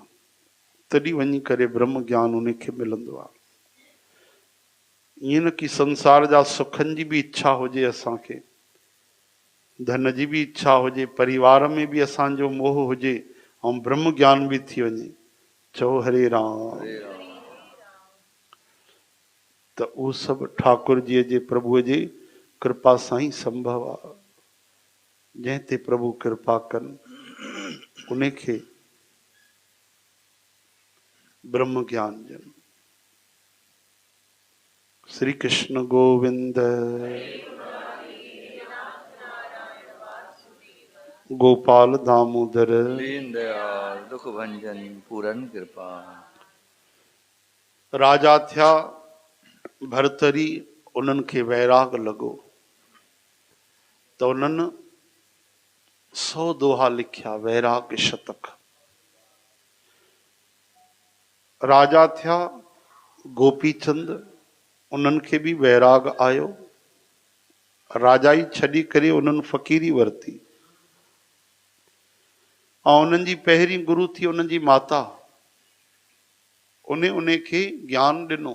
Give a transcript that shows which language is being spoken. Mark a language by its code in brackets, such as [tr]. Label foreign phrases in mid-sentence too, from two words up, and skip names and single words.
[sd] तॾहिं वञी करे ब्रह्म ज्ञान उनखे मिलंदो आहे। ईअं न कि संसार जा सुखनि जी बि इच्छा हुजे, असांखे धन जी बि इच्छा हुजे, परिवार में बि असांजो मोह हुजे ऐं ब्रह्म ज्ञान बि थी वञे। चओ हरे राम। त उहो सभु ठाकुर जीअ जे प्रभुअ जे कृपा सां ई संभव आहे। जंहिं ते प्रभु कृपा कनि उन खे ब्रह्म ज्ञान ॾियनि। श्री कृष्ण गोविंद गोपाल दामोदर, [hi] दीन दयाल दुख भंजन पूरन कृपा। [sd] राजा थिया भरतरी, उन्हनि खे वैराग लॻो त उन्हनि 100 दोहा लिखिया, वैराग शतक। राजा थिया गोपीचंद, उन्हनि खे बि वैराग आयो, राजाई छॾी करे उन्हनि फ़क़ीरी वरिती ऐं उन्हनि जी पहिरीं गुरु थी उन्हनि जी माता, उन खे ज्ञान ॾिनो।